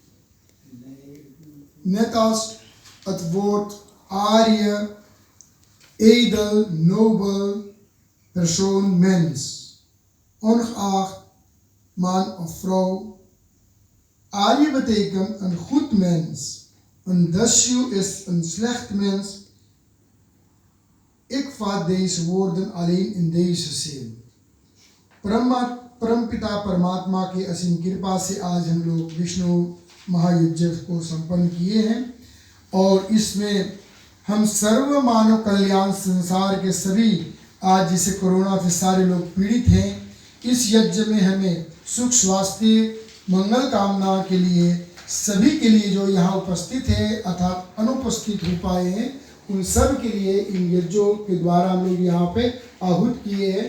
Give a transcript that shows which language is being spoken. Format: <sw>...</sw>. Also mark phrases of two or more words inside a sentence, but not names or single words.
<nl>Net als het woord Arya, edel, nobel, persoon, mens. Ongeacht man of vrouw. Arya betekent een goed mens. Een dasyu is een slecht mens. Ik vat deze woorden alleen in deze zin.</nl> <hi>परमपिता परमात्मा की असीम कृपा से आज हम लोग विष्णु महायज्ञ को संपन्न किए हैं और इसमें हम सर्व मानव कल्याण संसार के सभी, आज जिसे कोरोना से सारे लोग पीड़ित हैं, इस यज्ञ में हमें सुख स्वास्थ्य मंगल कामना के लिए सभी के लिए जो यहाँ उपस्थित है अर्थात अनुपस्थित हो पाए हैं, उन सब के लिए इन यज्ञों के द्वारा हम लोग यहाँ पे आहूत किए हैं।</hi>